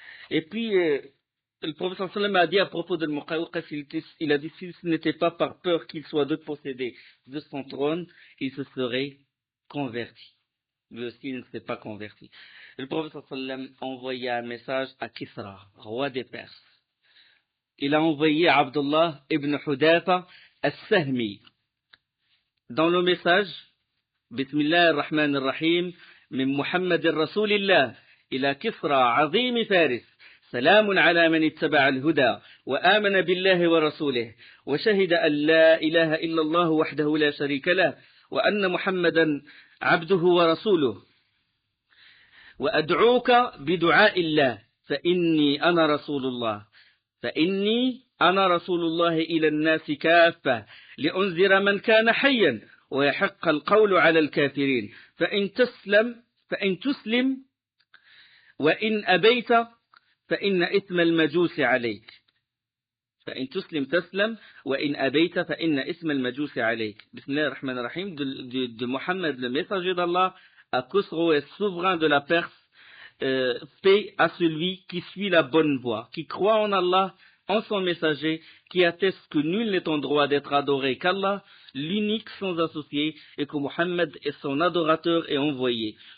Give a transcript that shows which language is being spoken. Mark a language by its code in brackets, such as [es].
[fr] Et puis, le prophète sallam a dit à propos de Muqawqis, il a dit, si ce n'était pas par peur qu'il soit dépossédé de son trône, il se serait converti. Lui aussi, il ne s'est pas converti. Le prophète sallam a envoyé un message à Kisra, roi des Perses. Il a envoyé à Abdullah ibn Hudayfa al-Sahmi. Dans le message, [ar] بسم الله الرحمن الرحيم من محمد رسول الله إلى كسرى عظيم فارس سلام على من اتبع الهدى وآمن بالله ورسوله وشهد أن لا إله إلا الله وحده لا شريك له وأن محمدا عبده ورسوله وأدعوك بدعاء الله فإني أنا رسول الله إلى الناس كافة لأنذر من كان حيا ويحق القول على الكافرين فإن تسلم وإن أبيت فإن إثم المجوس عليك فإن تسلم تسلم وإن أبيت فإن إثم المجوس عليك. بسم الله الرحمن الرحيم, [fr] de Mohammed, le messager d'Allah, à Khosrow, souverain de la Perse, paix à celui qui suit la bonne voie, qui croit en Allah, en son messager, qui atteste que nul n'est en droit d'être adoré qu'Allah, l'unique sans associé, et que Mohammed est son adorateur et envoyé.